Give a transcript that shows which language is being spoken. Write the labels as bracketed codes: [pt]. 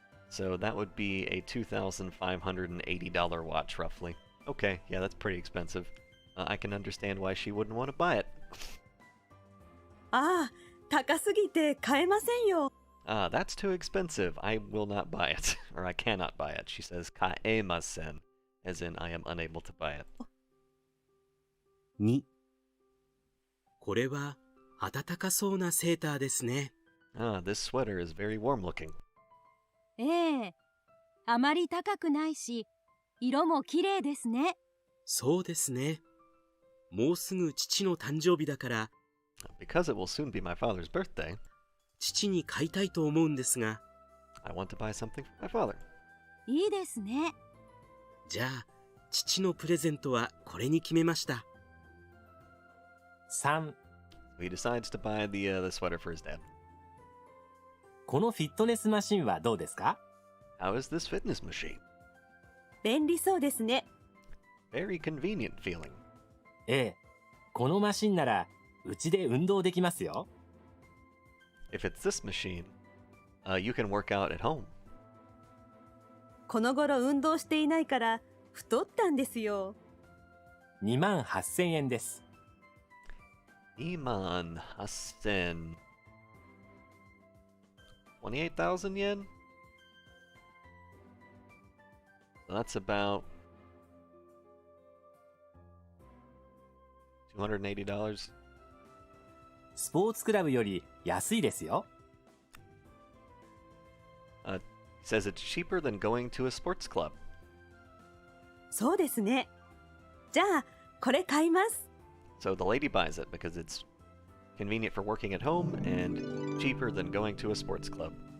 [en] So that would be a $2,580 watch, roughly. Okay, yeah, that's pretty expensive. I can understand why she wouldn't want to buy it. [ja] ああ、高すぎて買えませんよ。 [en] Ah, that's too expensive. I will not buy it. Or I cannot buy it. She says kaemasen, as in I am unable to buy it. [ja] 2、これは暖かそうなセーターですね。 [en] Ah, this sweater is very warm looking. [ja] ええ、あまり高くないし、色も綺麗ですね。そうですね。もうすぐ父の誕生日だから、 [en] Because it will soon be my father's birthday, [ja] 父に買いたいと思うんですが、 [en] I want to buy something for my father. [ja] いいですね。じゃあ、父のプレゼントはこれに決めました。 3、 [en] He decides to buy the sweater for his dad. [ja] このフィットネスマシンはどうですか？ [en] How is this fitness machine? [ja] 便利そうですね。 [en] Very convenient feeling. [ja] このマシンならうちで運動できますよ。 [en] If it's this machine, you can work out at home. [ja] この頃運動していないから太ったんですよ。 2万8000円です。 Iman Hassen. [en] 28,000 yen? So that's about $280. [ja] スポーツクラブより安いですよ。 [en] Says it's cheaper than going to a sports club. [ja] そうですね。じゃあ、これ買います。 [en] So the lady buys it because it's convenient for working at home and cheaper than going to a sports club.